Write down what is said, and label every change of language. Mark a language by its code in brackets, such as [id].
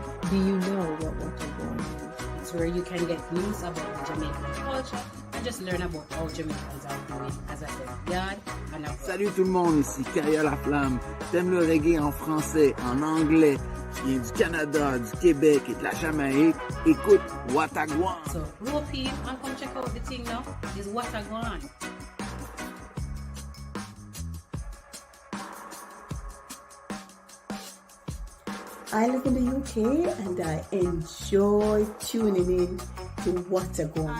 [en] Do you know what Watergwan is? It's where you can get news about the Jamaican culture and just learn about how Jamaicans are doing, as I said, yard and abroad. [fr] Salut tout le monde, ici Kaya La Flamme. T'aimes le reggae en français, en anglais, tu viens du Canada, du Québec et de la Jamaïque, écoute Watergwan. [en] So rope in and come check out the thing now. It's Watergwan. I live in the UK and I enjoy tuning in to Watergwan.